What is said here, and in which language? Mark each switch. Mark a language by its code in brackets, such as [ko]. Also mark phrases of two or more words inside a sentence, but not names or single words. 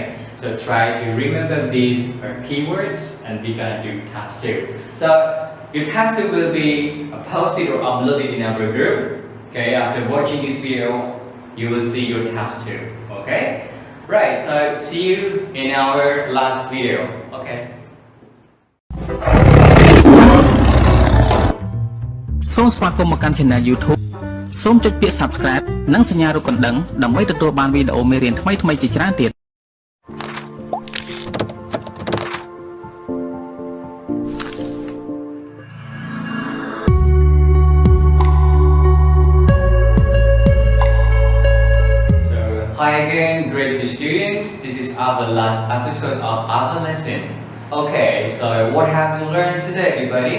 [en] So try to remember these keywords, and we're gonna do task 2. So your task 2 will be posted or uploaded in our group. Okay, after watching this video, you will see your task 2. Okay, right. So see you in our last video. Okay. [km] សូមស្វាគមន៍មកកាន់ Channel YouTube សូមចុចពាក្យ Subscribe និងសញ្ញារូបកណ្ដឹងដើម្បីទទួលបានវីដេអូមេរៀនថ្មីៗជាច្រើនទៀត [en] Hi again, grade 2 students. This is our last episode of our lesson. Okay, so what have you learned today, everybody?